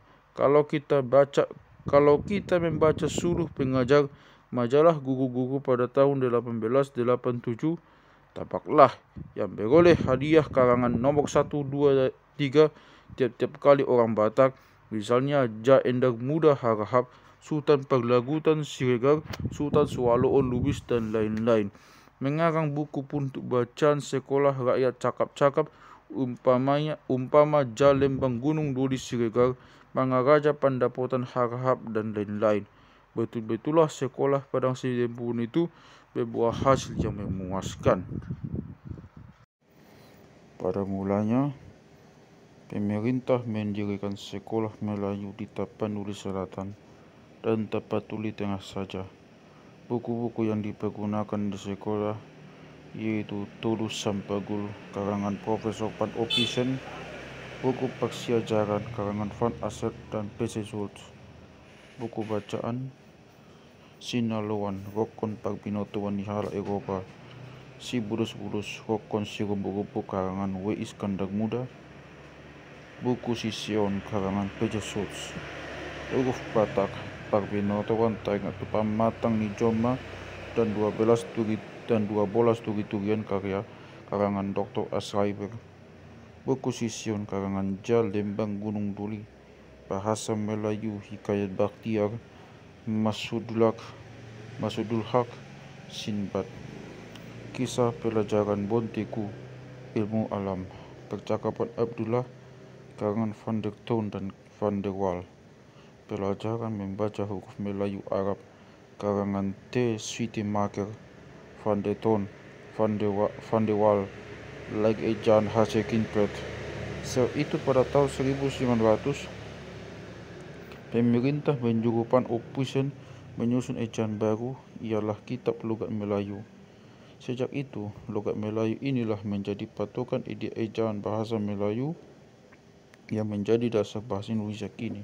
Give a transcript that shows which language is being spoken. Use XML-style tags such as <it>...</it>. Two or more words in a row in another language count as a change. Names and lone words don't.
<id>Kalau kita membaca suruh pengajar majalah guru-guru pada tahun 1887, tampaklah yang beroleh hadiah karangan nomor 1, 2, 3 tiap-tiap kali orang Batak, misalnya Ja Endar Muda Harahap, Sultan Perlagutan Siregar, Sultan Swaloon Lubis, dan lain-lain. mengarang buku untuk bacaan sekolah rakyat cakap-cakap, umpama Jalembang Gunung Duli Siregar, Mangaraja Pandapotan Harahap, dan lain-lain. Betul-betullah sekolah Padang Sidempun itu berbuah hasil yang memuaskan. Pada mulanya, pemerintah mendirikan sekolah Melayu di Tapanuli Selatan dan Tapatuli Tengah saja. Buku-buku yang dipergunakan di sekolah yaitu Tulus Sampagul karangan Profesor Pan Opisen, buku Persiajaran karangan Van Aset dan PC Schultz, buku bacaan Sinaloan Rokon Parbinoto Nihala Eropa, Si Bulus-Bulus Rokon Si Rubu-Rubu karangan W. Iskandar Muda, buku Sision karangan PC Schultz, Huruf Batak Parbinoto Taingat Pamatang ni Joma dan 12 turi-turian karya karangan Dr. Asraiber, buku Sision karangan Jalembang Gunung Duli, Bahasa Melayu Hikayat Bakhtiar, Masudul Haq, Sinbad, Kisah Pelajaran Bonteku, Ilmu Alam, Percakapan Abdullah karangan Van der Toon dan Van der Waal, Pelajaran Membaca Huruf Melayu Arab karangan T. Sweetemaker, Van der Toon, Van der Waal, Like Ejaan H.C. Kinpert. Itu pada tahun 1900, pemerintah menyuruh Pan Opisen menyusun ejaan baru, ialah Kitab Logat Melayu. Sejak itu, logat Melayu inilah menjadi patokan ejaan bahasa Melayu yang menjadi dasar bahasa Indonesia kini.</id>